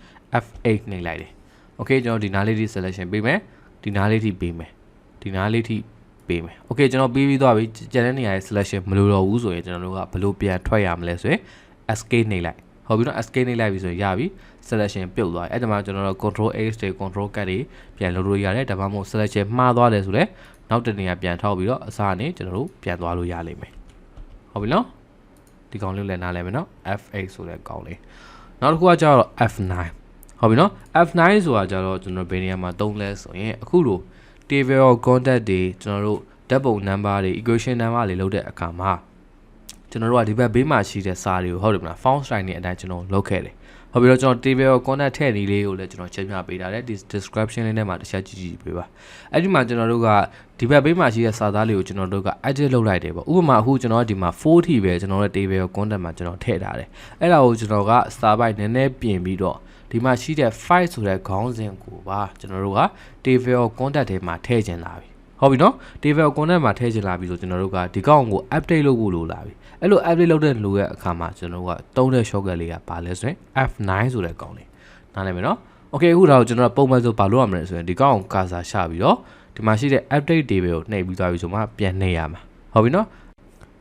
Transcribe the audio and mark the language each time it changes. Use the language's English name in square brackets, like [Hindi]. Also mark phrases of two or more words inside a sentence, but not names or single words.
[Burmese] F8 နှိပ်လိုက်တယ်โอเคကျွန်တော်ဒီနားလေးထိ selection ပေးမယ်ဒီနားလေးထိပေးမယ်ဒီနားလေးထိပေးမယ်โอเคကျွန်တော်ပြီးသွားပြီကျန်တဲ့နေရာရဲ့ selection မလိုတော့ဘူးဆိုရင်ကျွန်တော်တို့ကဘယ်လိုပြန်ထွက်ရမလဲဆိုရင် escape နှိပ်လိုက်ဟုတ်ပြီနော် escape နှိပ်လိုက်ပြီဆိုရင်ရပြီ selection ပြုတ်သွားပြီအဲ့ဒါမှကျွန်တော်တို့ Ctrl H တွေ Ctrl Cat တွေပြန်လုပ်လို့ရတယ်ဒါမှမဟုတ် selection မှားသွားတယ်ဆိုလည်းနောက် တစ်နေရာပြန်ထောက်ပြီးတော့အစားအနေကျွန်တော်တို့ပြန်သွားလို့ရလိမ့်မယ်ဟုတ်ပြီနော်ဒီကောင်လေးလည်းနားလဲမယ်နော် F8 ဆိုတဲ့ကောင်လေးနောက်တစ်ခုကကျတော့ F9 ဟုတ်ပြီနော် F9 ဆိုတာကျတော့ကျွန်တော်ဘယ်နေရာမှာသုံးလဲဆိုရင်အခုလို [English] table of content [Burmese] တွေကျွန်တော်တို့ဓာတ်ပုံ number တွေ [English] equation number [Burmese] တွေလုပ်တဲ့အခါမှာကျွန်တော်တို့ကဒီဘက်ဘေးမှာရှိတဲ့စာတွေကိုဟုတ်တယ်မလား [English] font style [Burmese] နဲ့အတိုင်းကျွန်တော်လုပ်ခဲ့တယ်ဟုတ်ပြီတော့ကျွန်တော် [English] table of content [Burmese] ထည့်နည်းလေးကိုလည်းကျွန်တော်ချက်ပြပေးထားတယ်ဒီ description လေးထဲမှာတစ်ချက်ကြည့် ပေးပါအဲ့ဒီမှာကျွန်တော်တို့ကဒီဘက်ဘေးမှာရှိတဲ့စာသားလေးကိုကျွန်တော်တို့က edit လုပ်လိုက်တယ်ပေါ့ဥပမာအခုကျွန်တော်ဒီမှာ4ထိပဲကျွန်တော်ရဲ့ [English] table of content [Burmese] မှာကျွန်တော်ထ ည့်ထားတယ်အဲ့ဒါကိုကျွန်တော်က [English] star byte [Burmese] နည်းနည်းပြင်ပြီးတော့ဒီမှာရှိတဲ့ file ဆိုတဲ့ခေါင်းစဉ်ကိုပါကျွန်တော်တို့က [English] table of content [Burmese] ထဲမှာထည့်ချင်လာပြီဟုတ်ပြီနော် [English] table of content [Burmese] မှာထည့်ချင်လာပြီဆိုကျွန်တော်တို့ကဒီကောင်ကို update လုပ်ဖို့လိုလာပြီအဲ့လို update လုပ်တဲ့လူရဲ့အခါမှာကျွန်တော်တို့ကသုံးတဲ့ shortcut လေးကဘာလဲဆိုရင် F9 ဆိုတဲ့ကောင်လေးနားလည်မယ်နော် okay အခုတော့ကျွန်တော်တို့ပုံမှန်ဆိုဘာလုပ်ရမလဲဆိုရင်ဒီကောင်ကို cursor ချပြီးတော့ဒီမှာရှိတဲ့ [English] update table [Burmese] ကိုနှိပ်ပြီးသွားပြီဆိုမှပြန်နှိပ်ရမှာဟုတ်ပြီနော်